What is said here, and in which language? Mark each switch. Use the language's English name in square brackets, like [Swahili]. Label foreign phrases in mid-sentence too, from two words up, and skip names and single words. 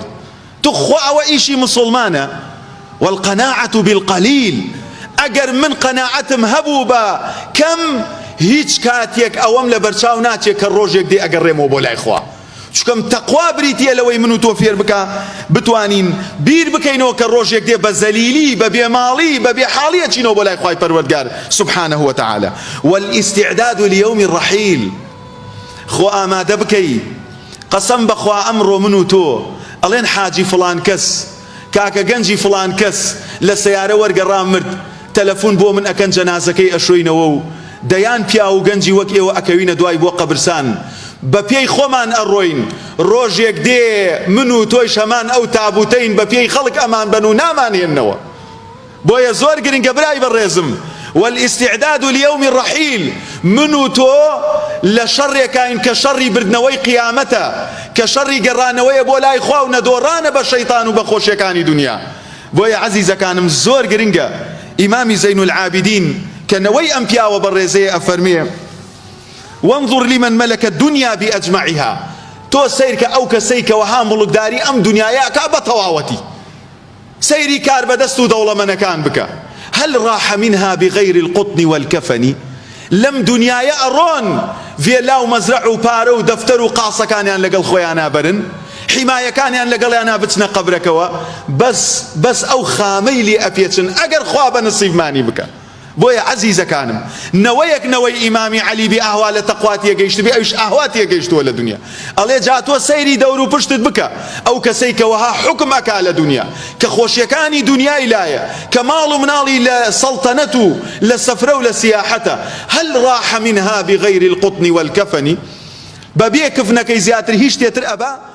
[Central Kurdish] تو خوا ئەوە ئیشی مسلمانە. [Arabic] والقەناعەة بالقەلیل، [Central Kurdish] ئەگەر من قەناعەتم هەبوو بە کەم، هیچ کاتێک ئەوەم لە بەرچاو ناچێت کە ڕۆژێک دێ ئەگەڕێمەوە بۆ لای خوا. چونکەم تەقوا بریتیە لەوەی من و تۆ فێر بکە بتوانین بیر بکەینەوە کە ڕۆژێک دێ بە زەلیلی، بە بێماڵی، بە بێحاڵی ئەچینەوە بۆ لای خوای پەروەردگار [Arabic] سبحانه وتعالى. والاستعداد ليوم الرحيل، [Central Kurdish] خۆ ئامادە بکەی. قەسەم بەخوا ئەمڕۆ من و تۆ ئەڵێن حاجی فڵان کەس، کاکە گەنجی فڵان کەس لە سەیارە وەرگەڕام مرد، تەلەفۆن بۆ من ئەکەن جەنازەکەی ئەشۆینەوە و دەیان پیا و گەنجی وەک ئێوە ئەکەوینە دوای بۆ قەبرستان، بە پێی خۆمان ئەڕۆین، ڕۆژێک دێ من و تۆی شەمان ئەو تابوتەین بە پێی خەڵک ئەمان بن و نامانێنەوە. بۆیە زۆر گرنگە برای بەڕێزم، [Arabic] والاستعداد ليوم الرحيل، [Central Kurdish] من و تۆ لە شەڕێکین کە شەڕی بردنەوەی قیامەتە، کە شەڕی گەڕانەوەیە بۆ لای خوا و نەدۆڕانە بە شەیطان و بە خۆشیەکانی دنیا. بۆیە عەزیزەکانم زۆر گرنگە. ئیمامی زەین العابدین کە نەوەی ئەم پیاوە بەڕێزەیە ئەفەرمێ [Arabic] وانظر لمن ملك الدنيا بأجمعها، [Central Kurdish] تۆ سیر کە ئەو کەسەی کە وەها مڵکداری ئەم دنیایە کا بە تەواوەتی، سەیری کار بەدەست و دەوڵەمەندەکان بکە. [Arabic] هل راح منها بغير القطن والكفن، [Central Kurdish] لەم دنیایە ئەڕۆن ڤێلا و مەزرع و پارە و دەفتەر و قاسەکانیان لەگەڵ خۆیان نابەرن، حیمایەکانیان لەگەڵیان نابچنە قەبرەکەوە، بەس ئەو خامەی لێ ئەپێچن ئەگەر خوا بە نسیبمانی بکە. بۆیە عەزیزەکانم نەوەیەک نەوەی ئیمامی عەلی بێ ئاوا لە تەقوا تێگەیشت بێ، ئەوش ئاوا تێگەیشتووە لە دنیا. ئەڵێ جا تۆ سەیری دەور و پشتت بکە ئەو کەسەی کە وەها حکم ئەکا لە دنیا، کە خۆشیەکانی دنیای لایە، کە ماڵ و مناڵی لە سەڵتەنەت و لە سەفرە و لە سیاحەتە. [Arabic] هل راح منها بغير القطن والكفن، [Central Kurdish] بەبێ کفنەکەی زیاتر هیچ شتێتر ئەبا؟